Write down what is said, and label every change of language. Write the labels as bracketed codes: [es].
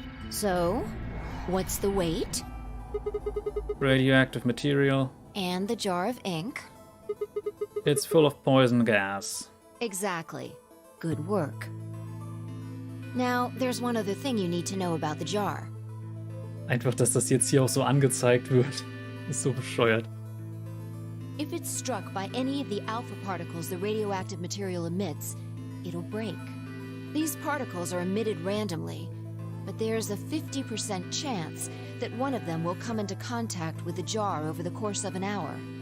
[en] So, what's the weight? Radioactive material. And the jar of ink? It's full of poison gas. Exactly. Good work. Now, there's one other thing you need to know about the jar. [de] Einfach, dass das jetzt hier auch so angezeigt wird. Ist so bescheuert. [en] If it's struck by any of the alpha particles the radioactive material emits, it'll break. These particles are emitted randomly, but there's a 50% chance that one of them will come into contact with the jar over the course of an hour.